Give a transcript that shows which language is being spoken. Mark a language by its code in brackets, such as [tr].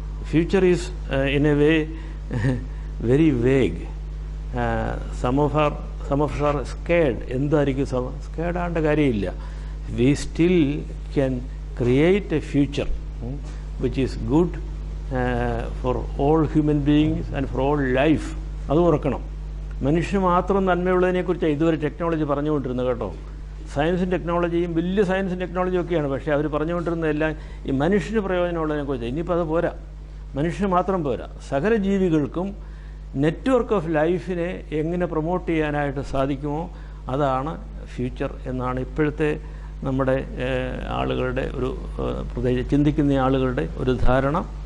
[en] Future is in a way very vague. Some of us are scared. [ml] എന്തായിരിക്കും scared ആവേണ്ട കാര്യമില്ല. [en] We still can create a future which is good for all human beings and for all life. [ml] അത് ഓർക്കണം. മനുഷ്യന് മാത്രം നന്മയുള്ളതിനെക്കുറിച്ചാണ് ഇതുവരെ technology പറഞ്ഞുകൊണ്ടിരുന്നത് കേട്ടോ. സയൻസും ടെക്നോളജിയും വലിയ സയൻസും ടെക്നോളജിയും ഒക്കെയാണ്, പക്ഷേ അവർ പറഞ്ഞുകൊണ്ടിരുന്നതെല്ലാം ഈ മനുഷ്യന് പ്രയോജനമുള്ളതിനെക്കുറിച്ചാണ്. ഇനിയിപ്പോൾ അത് പോരാ, മനുഷ്യന് മാത്രം പോരാ, സകല ജീവികൾക്കും നെറ്റ്വർക്ക് ഓഫ് ലൈഫിനെ എങ്ങനെ പ്രൊമോട്ട് ചെയ്യാനായിട്ട് സാധിക്കുമോ അതാണ് ഫ്യൂച്ചർ എന്നാണ് ഇപ്പോഴത്തെ നമ്മുടെ ആളുകളുടെ ഒരു പ്രത്യേകിച്ച് ചിന്തിക്കുന്ന ആളുകളുടെ ഒരു ധാരണ.